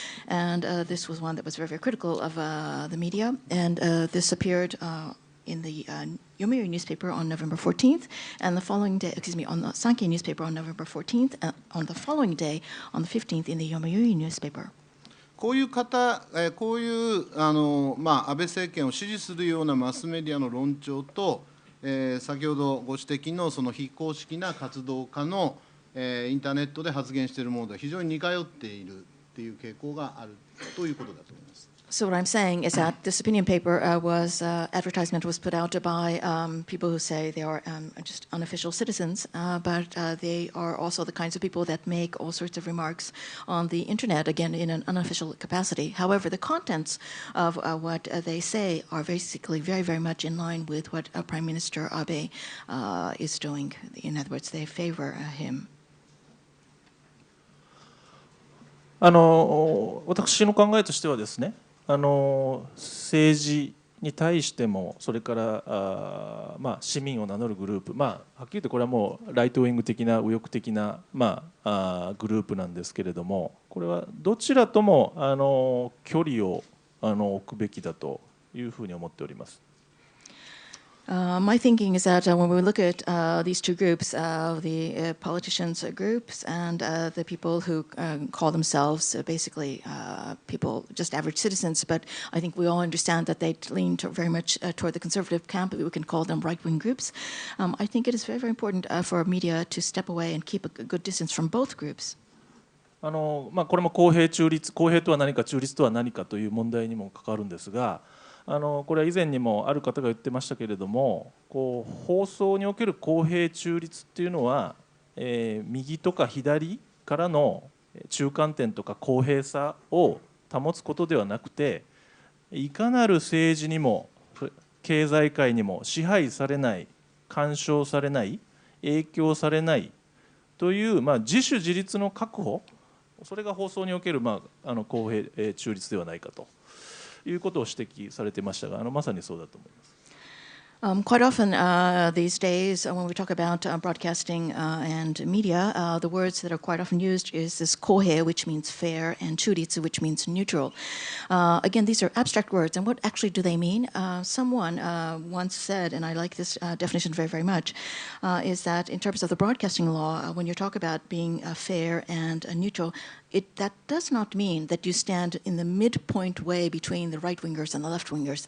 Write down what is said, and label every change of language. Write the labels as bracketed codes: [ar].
[en] And this was one that was very, very critical of the media. And this appeared in the Yomiuri newspaper on November 14th, and the following day, on the Sankei newspaper on November 14th, and on the following day, on the 15th, in the Yomiuri newspaper. [ja] こういう方、こういう安倍政権を支持するようなマスメディアの論調と、先ほどご指摘のその非公式な活動家の、インターネットで発言しているものと非常に似通っているという傾向があるということだと思います。 [en] So what I'm saying is that this opinion paper advertisement was put out by people who say they are just unofficial citizens, but they are also the kinds of people that make all sorts of remarks on the internet, again, in an unofficial capacity. However, the contents of what they say are basically very, very much in line with what Prime Minister Abe is doing. In other words, they favor him. [ja] 私の考えとしてはですね、政治に対してもそれから市民を名乗るグループ、はっきり言ってこれはもうライトウィング的な右翼的な、グループなんですけれども、これはどちらとも距離を置くべきだというふうに思っております。 [en] My thinking is that when we look at these two groups, the politicians groups and the people who call themselves basically people, just average citizens, but I think we all understand that they lean very much toward the conservative camp. We can call them right-wing groups. I think it is very, very important for media to step away and keep a good distance from both groups. [ja] これも公平中立、公平とは何か中立とは何かという問題にも関わるんですが、これは以前にもある方が言ってましたけれども、放送における公平中立っていうのは、右とか左からの中間点とか公平さを保つことではなくて、いかなる政治にも経済界にも支配されない、干渉されない、影響されないという、自主自立の確保、それが放送における、公平、中立ではないかということを指摘されていましたが、まさにそうだと思います。 [en] Quite often these days, when we talk about broadcasting and media, the words that are quite often used is this kohe, which means fair, and churitsu, which means neutral. Again, these are abstract words, and what actually do they mean? Someone once said, and I like this definition very, very much, is that in terms of the broadcasting law, when you talk about being fair and neutral, that does not mean that you stand in the midpoint way between the right-wingers and the left-wingers.